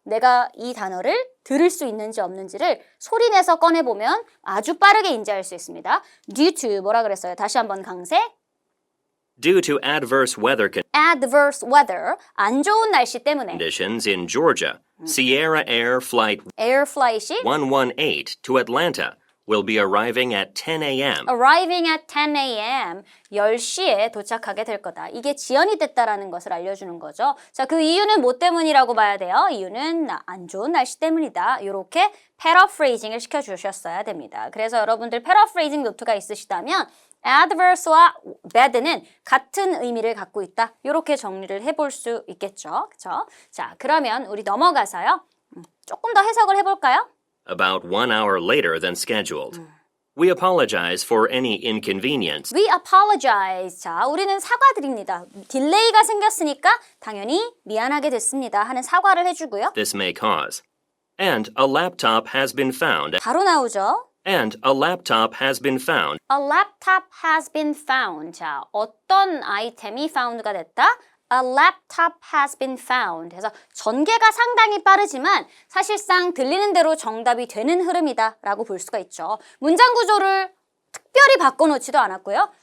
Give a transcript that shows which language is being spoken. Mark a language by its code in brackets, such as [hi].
[ko] 내가 이 단어를 들을 수 있는지 없는지를 소리내서 꺼내보면 아주 빠르게 인지할 수 있습니다. [en] due to [ko] 뭐라 그랬어요? 다시 한번 강세. [en] due to adverse weather adverse weather, [ko] 안 좋은 날씨 때문에 [en] conditions in Georgia, Sierra Air Flight air flight이 118 to Atlanta will be arriving at 10 a.m. arriving at 10 a.m. [ko] 10시에 도착하게 될 거다. 이게 지연이 됐다라는 것을 알려주는 거죠. 자, 그 이유는 뭐 때문이라고 봐야 돼요? 이유는 안 좋은 날씨 때문이다. 이렇게 paraphrasing을 시켜주셨어야 됩니다. 그래서 여러분들 paraphrasing 노트가 있으시다면 adverse와 bad는 같은 의미를 갖고 있다. 이렇게 정리를 해볼 수 있겠죠. 그렇죠? 자, 그러면 우리 넘어가서요. 조금 더 해석을 해볼까요? [en] About 1 hour later than scheduled. We apologize for any inconvenience. We apologize. [ko] 자, 우리는 사과드립니다. 딜레이가 생겼으니까 당연히 미안하게 됐습니다 하는 사과를 해주고요. [en] This may cause. And a laptop has been found. [ko] 바로 나오죠. [en] And a laptop has been found. A laptop has been found. [ko] 자, 어떤 아이템이 found가 됐다? [en] A laptop has been found. [ko] 그래서 전개가 상당히 빠르지만 사실상 들리는 대로 정답이 되는 흐름이다 라고 볼 수가 있죠. 문장 구조를 특별히 바꿔놓지도 않았고요.